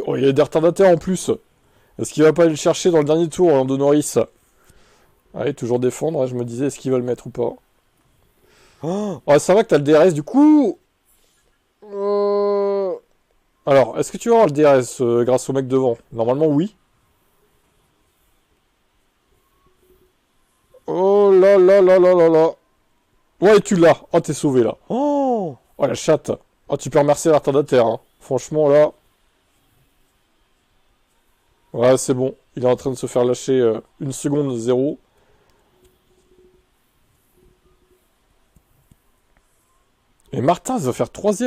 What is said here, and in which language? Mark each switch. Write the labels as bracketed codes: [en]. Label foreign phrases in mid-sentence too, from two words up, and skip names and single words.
[fr] Oh, il y a des retardataires, en plus. Est-ce qu'il va pas aller le chercher dans le dernier tour, Lando Norris? Allez, toujours défendre, hein, je me disais, est-ce qu'il va le mettre ou pas? Oh, ça va que t'as le DRS, du coup... Alors, est-ce que tu vas avoir le DRS grâce au mec devant? Normalement, oui. Oh là là là là là là. Ouais, tu l'as. Oh, t'es sauvé, là. Oh, la chatte. Oh, tu peux remercier la retardataire, hein. Franchement, là... Ouais, c'est bon. Il est en train de se faire lâcher 1 seconde 0. Et Martin, ça va faire 3ème.